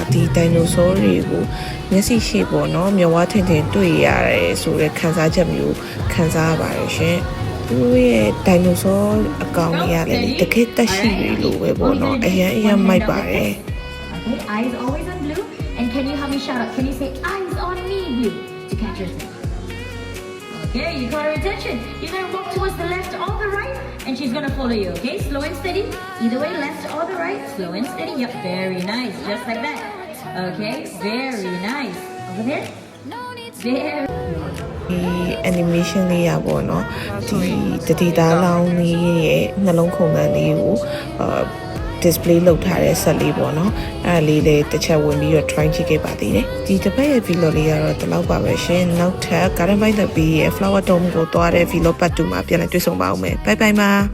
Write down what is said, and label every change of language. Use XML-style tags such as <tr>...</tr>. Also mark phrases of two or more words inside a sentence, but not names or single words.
<my>ဒီ dinosaur တွေကိုမျက်စိရှိပေါ့နော်မျက်ဝါးထင်ထင်တွေ့ရတယ်ဆိုတဲ့ခံစားချက်မျိုးခံစားရပါတယ်ရှင်သူရဲ့ dinosaur အကောင်တွေကလည်းတကယ်တက်ရှိပြီလို့ပဲပေါ့နော်အရင်မိုက်ပါတယ်</my> <en>Okay, eyes always on blue. And can you help me shout out? Can you say eyes on me, blue, to catch your attention? Okay, you got her attention. You're gonna walk towards the left or the right, and she's gonna follow you. Okay, slow and steady. Either way, left or the right, slow and steady. Yep, very nice, just like that. Okay, very nice. Over there. Very.</en> <my>ဒီ animation လေးရပေါ့နော်ဒီတတိသားလောင်းလေးရဲ့နှလုံးခုန်ခံလေးကိုdisplay လုပ်ထားတဲ့ဆက်လေးပေါ့နော်အဲ့ဒါလေးလည်းတစ်ချက်ဝင်ပြီးတော့ try ကြည့်ခဲ့ပါသေးတယ်ဒီတစ်ပတ်ရဲ့ vlog လေးကတော့ဒီလောက်ပါပဲရှင်နောက်ထပ် Garden by the Bay ရဲ့ Flower Dome ကိုသွားတဲ့</my> <en>vlog part 2</en> <my>မှာပြန်လည်တွေ့ဆုံပါဦးမယ်</my> <en>bye bye</en> <my>ပါ</my>